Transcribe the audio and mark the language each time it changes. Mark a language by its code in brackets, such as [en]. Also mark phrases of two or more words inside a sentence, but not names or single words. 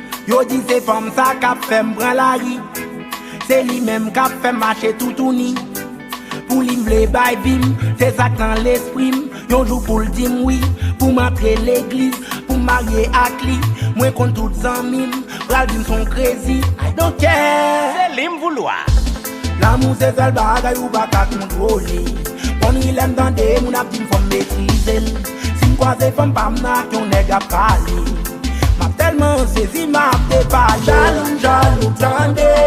[ht] Yo di se fanm sa k ap fè m pran la ri. Se li menm k ap fè m mache toutouni. Pou li m vle bay vim, se sa k nan lespri m. Yon jou pou l di m wi, pou m antre legliz, pou m marye ak li. Mwen kont tout zanmi m, pral di m son krezi. [en] I don't care. [ht] Se li m vouloa. Lamou se sèl bagay ou pa ka kontwole. Kon li lèm tande, moun ap di m fò m metrize l. Si m kwaze fanm pa m nan, yon nèg ap pale. M ap telman sezi, m ap depale. Jaloum, jaloum, tande.